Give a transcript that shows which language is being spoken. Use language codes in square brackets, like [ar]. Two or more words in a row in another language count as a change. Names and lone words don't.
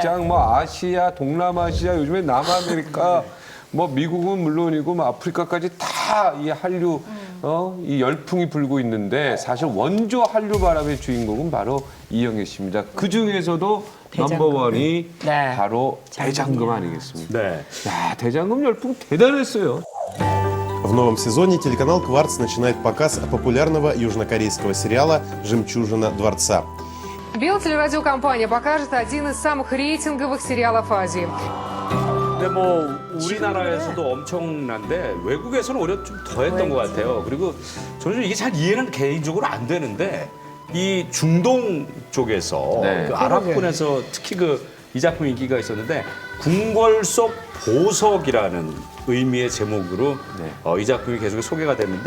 [ko] 시장, 뭐 아시아, 동남아시아, 요즘에 남아메리카, 뭐 미국은 물론이고 뭐 아프리카까지 다 이 한류 이 열풍이 불고 있는데 사실 원조 한류 바람의 주인공은 바로 이영애 씨입니다. 그 중에서도 넘버원이 네. 바로 대장금 아니겠습니까? 네. 야, 대장금 열풍 대단했어요. [ru] В новом сезоне телеканал «Кварц» начинает показ популярного южнокорейского сериала «Жемчужина дворца». Белтелерадиокомпания покажет один из самых рейтинговых сериалов Азии. [ko] 근데 뭐 우리나라에서도 엄청난데 외국에서는 오히려 좀 더했던 것 같아요. 그리고 저는 좀 이게 잘 이해는 개인적으로 안 되는데 이 중동 쪽에서 네. 그 아랍권에서 특히 이 작품 인기가 있었는데 궁궐 속 보석이라는 의미의 제목으로 이 작품이 계속 소개가 됐는데